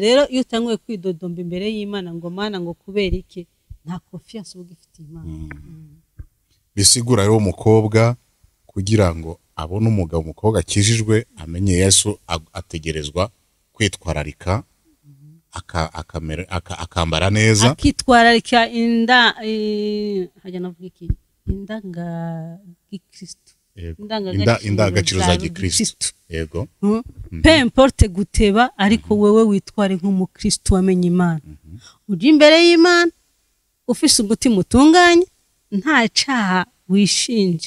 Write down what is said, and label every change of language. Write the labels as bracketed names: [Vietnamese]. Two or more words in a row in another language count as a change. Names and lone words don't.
[Rundi] Rero iyo utanguye kwidodomba imbere y'Imana ngo Mana ngo kubera iki, nta confiance ugifite Imana. Bisigura rero umukobwa kugira ngo abone umugabo, umukobwa akijijwe amenye Yesu, ategerezwa kwitwararika, akambara neza, akitwararika hajya navuga iki, gikristo, indangagaciro za gikristo. Yego. [French] Peu importe [Rundi] guteba, ariko wewe witware nk'umukristo wamenye Imana. Uje imbere y'Imana ufise umutima utunganye, nta caha wishinja.